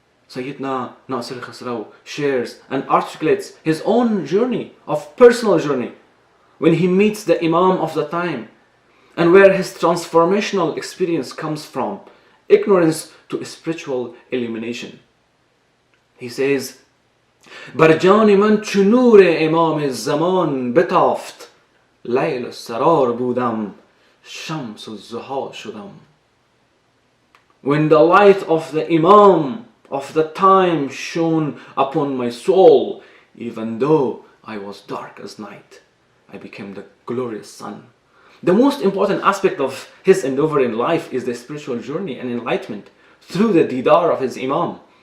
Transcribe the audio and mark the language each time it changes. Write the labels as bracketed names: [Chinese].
[English] Sayyidina Nasr Khusraw shares and articulates his own journey, of personal journey, when he meets the Imam of the time, and where his transformational experience comes from ignorance to spiritual illumination. He says, [Persian] برجان من چو نور امام زمان بتافت لیل السرار بودم شمس الضحا شدم. [English] When the light of the Imam of the time shone upon my soul, even though I was dark as night, I became the glorious sun. The most important aspect of his endeavor in life is the spiritual journey and enlightenment through the didar of his Imam.